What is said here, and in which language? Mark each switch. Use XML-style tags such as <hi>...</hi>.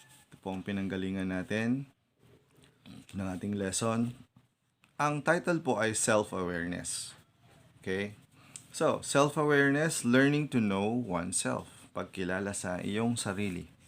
<tl>Ito po ang pinanggalingan natin ng ating lesson. Ang title po ay Self-Awareness. Okay?</tl> <en>So, self-awareness, learning to know oneself.</en> <tl>Pagkilala sa iyong sarili.</tl>